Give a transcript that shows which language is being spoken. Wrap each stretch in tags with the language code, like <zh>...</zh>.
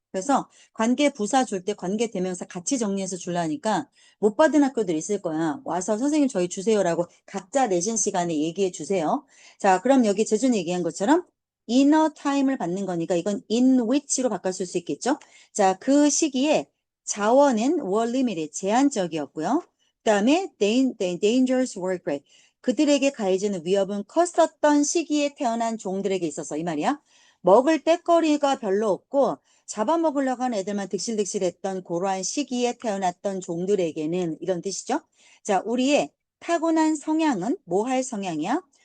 <ko>그래서 관계 부사 줄 때 관계 대명사 같이 정리해서 줄라니까 못 받은 학교들 있을 거야. 와서 선생님 저희 주세요라고 각자 내신 시간에 얘기해 주세요. 자, 그럼 여기 재준이 얘기한 것처럼 inner time을 받는 거니까 이건</ko> <en>in which</en> <ko>로 바꿔 쓸 수 있겠죠? 자, 그 시기에 자원은</ko> <en>were limited,</en> <ko>제한적이었고요. 그 다음에</ko> <en>dangers were great.</en> <ko>그들에게 가해지는 위협은 컸었던 시기에 태어난 종들에게 있어서 이 말이야. 먹을 때거리가 별로 없고 잡아먹으려고 하는 애들만 득실득실했던 그러한 시기에 태어났던 종들에게는 이런 뜻이죠. 자, 우리의 타고난 성향은 뭐 할 성향이야?</ko>